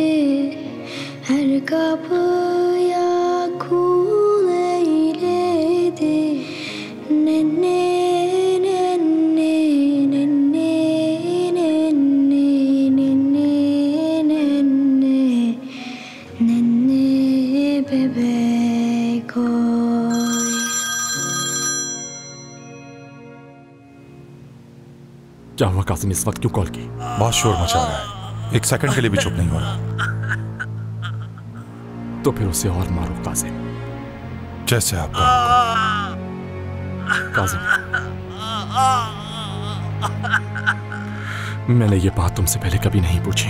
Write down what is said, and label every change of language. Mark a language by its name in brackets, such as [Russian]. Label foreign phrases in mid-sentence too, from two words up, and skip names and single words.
[Turkish] Her kapıya kul eyledi. Nenne nenne nenne nenne nenne nenne bebek oy. [Hindi] क्या हुआ कासिम, इस वक्त क्यों कॉल की? बहुत शोर मचा रहा है, एक सेकंड के लिए भी चुप नहीं हो रहा। तो फिर उसे और मारो कासिम। जैसे आपका कासिम, मैंने ये बात तुमसे पहले कभी नहीं पूछी।